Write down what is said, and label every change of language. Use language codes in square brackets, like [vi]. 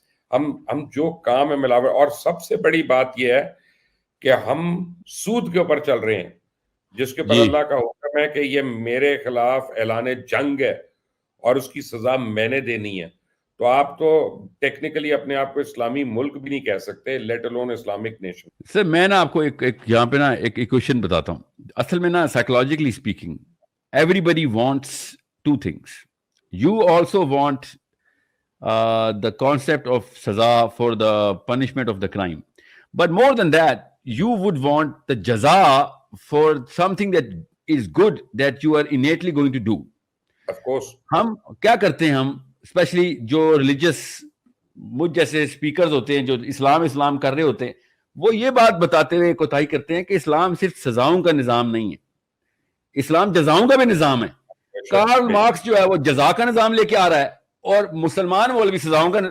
[ur] ہم جو کام ہے ملاوٹ. اور سب سے بڑی بات یہ ہے کہ ہم سود کے اوپر چل رہے ہیں، جس کے اوپر اللہ کا حکم ہے کہ یہ میرے خلاف اعلان جنگ ہے اور اس کی سزا میں نے دینی ہے. تو آپ تو ٹیکنیکلی اپنے آپ کو اسلامی ملک بھی نہیں کہہ سکتے، [en] Let alone Islamic nation. [ur] سر میں نا آپ کو ایک یہاں پہ نا ایک ایکویشن بتاتا ہوں. اصل میں نا [en] Psychologically speaking everybody wants 2 things. You also want the concept of saza for the punishment of the crime, but more than that you would want the jaza for something that is good that you are innately going to do. Of course. [ur] ہم کیا کرتے ہیں، ہم especially جو religious مجھ جیسے speakers ہوتے ہیں جو اسلام کر رہے ہوتے ہیں، وہ یہ بات بتاتے ہوئے کوتاہی کرتے ہیں کہ اسلام صرف سزاؤں کا نظام نہیں ہے، اسلام جزاؤں کا بھی نظام ہے. کارل مارکس جو ہے وہ جزا کا نظام لے کے آ رہا ہے، اور مسلمان مولوی سزاؤں کا.